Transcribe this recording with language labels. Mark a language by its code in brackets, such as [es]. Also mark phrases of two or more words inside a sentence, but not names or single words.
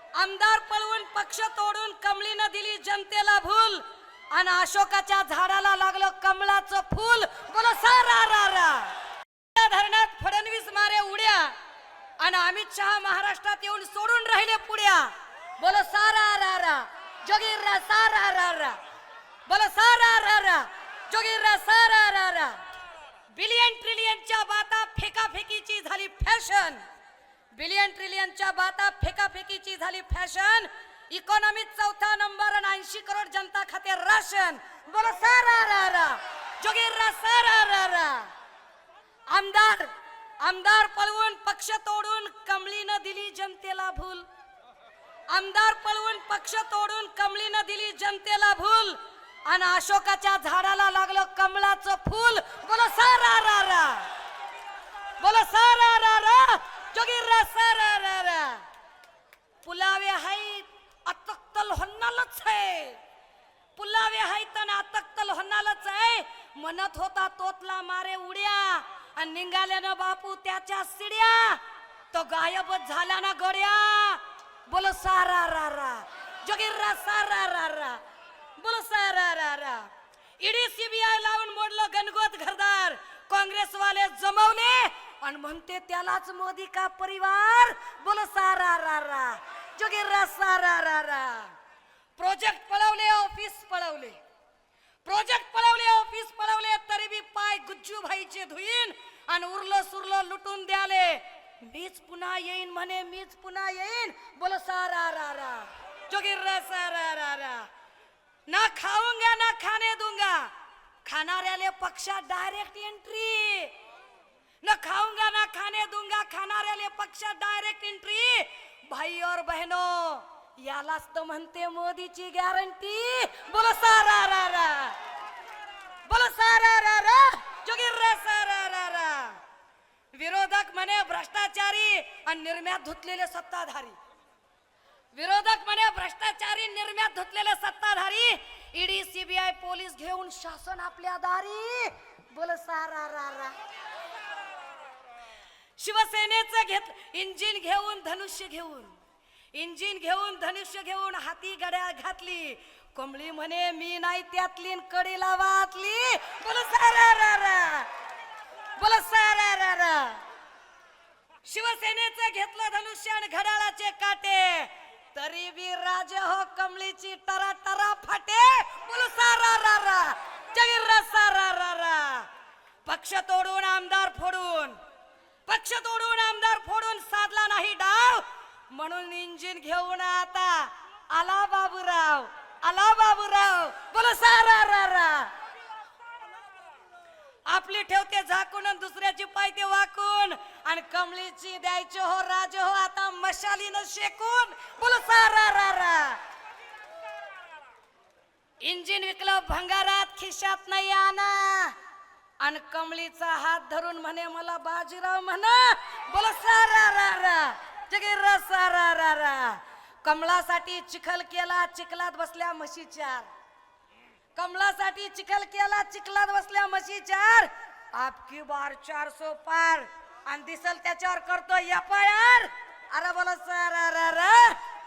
[mr] आमदार पळवून पक्ष तोडून कमळीनं दिली जनतेला भूल आणि अशोकाच्या झाडाला लागलं कमळाचं फूल. [hi] बोलो सारा रा रा. [mr] धरणात फडणवीस मारे उड्या आणि अमित शहा महाराष्ट्रात येऊन सोडून राहिले पुड्या. [hi] बोलो सारा रा रा जोगीरा सारा रा रा. बोलो सारा रा रा जोगीरा सारा रा रा. [mr] बिलियन ट्रिलियनच्या बाता फेकाफेकीची झाली फॅशन. बिलियन ट्रिलियनच्या बाता फेकाफेकीची झाली फॅशन. इकॉनॉमीत चौथा नंबर आणि 80 करोड जनता खाते राशन. [hi] बोलो सारा रा रा जोगीरा सारा रा रा. [mr] आमदार पळवून पक्ष तोडून कमळीनं दिली जनतेला भूल. आमदार पळवून पक्ष तोडून कमळीनं दिली जनतेला भूल आणि अशोकाच्या झाडाला लागलं कमळाचं फूल. [hi] बोलो सारा रा रा. बोलो सारा रा रा जोगीरा सारा रा रा. [mr] पुलावे आहेत अतक्तल होणारच आहे. पुलावे आहेत आणि अतक्तल होणारच आहे. म्हणत होता तोतला मारे उड्या आणि निघाल्यानं बापू त्याच्या सिड्या. तो गायबच झाला ना गड्या. [hi] बोलो सारा रा रा जोगीरा सारा रा रा. बोलो सारा रा रा. [mr] ईडी सीबीआय लावून मोडलं गणगोत घरदार. काँग्रेसवाले जमवले आणि म्हणते त्यालाच [hi] मोदी का परिवार. बोलो सारा रा रा जोगीरा सारा रा रा. [mr] प्रोजेक्ट पळवले ऑफिस पळवले. प्रोजेक्ट पळवले ऑफिस पळवले तरी बी पाय गुज्जू भाईचे धुईन आणि उरलं सुरलं लुटून द्याले. मीच पुन्हा येईन म्हणे मीच पुन्हा येईन. [hi] बोलो सारा रा रा जोगीरा सारा रा रा. ना खाऊंगा ना खाने दूंगा. [mr] खाणाऱ्याले पक्षात [en] direct entry. [hi] न खाऊंगा ना खाने दूंगा. [mr] खाणाऱ्याले पक्षात [en] direct entry. [hi] भाई और बहनों [mr] यालाच तर म्हणते मोदीची गॅरंटी. [hi] बोलो सारा रा रा. बोलो सारा रा रा जोगीरा सारा रा रा. [mr] विरोधक म्हणे भ्रष्टाचारी आणि निर्म्यात धुतलेले सत्ताधारी. विरोधक म्हणे भ्रष्टाचारी निर्म्यात धुतलेले सत्ताधारी. ईडी सीबीआय पोलीस घेऊन शासन आपल्या दारी. [hi] बोलो सारा रा रा. [mr] शिवसेनेचं इंजिन घेऊन धनुष्य घेऊन. इंजिन घेऊन धनुष्य घेऊन हाती गड्या घातली. कमळी म्हणे मी नाही त्यातली कडीला वाचली. [hi] बोलो सारा रा रा. बोलो सारा रा रा. [mr] शिवसेनेचं घेतलं धनुष्य आणि घड्याळाचे काटे तरी बी राजे हो कमळीची टरा टरा फाटे. [hi] बोलो सारा रा रा जोगीरा सारा रा रा. [mr] पक्ष तोडून आमदार फोडून. पक्ष तोडून आमदार फोडून साधला नाही डाव. म्हणून इंजिन घेऊन आता आला बाबूराव. आला बाबूराव. [hi] बोलो सारा रा रा. [mr] आपली ठेवते झाकून आणि दुसऱ्याची पायते वाकून आणि कमळीची द्यायचे हो राजे हो आता मशालीनं शेकून. [hi] बोलो सारा रा रा. [mr] इंजिन विकलं भंगारात खिशात नाही आणा आणि कमळीचा हात धरून म्हणे मला बाजीराव म्हणा. [hi] बोलो सारा रा रा जोगीरा सारा रा रा. [mr] कमळासाठी चिखल केला चिखलात बसल्या म्हशी चार. कमळासाठी चिखल केला चिखलात बसल्या म्हशी चार. [hi] आपकी बार 400 पार [mr] आणि दिसल त्याच्यावर करतो FIR. [hi] अरे बोलो सारा रा रा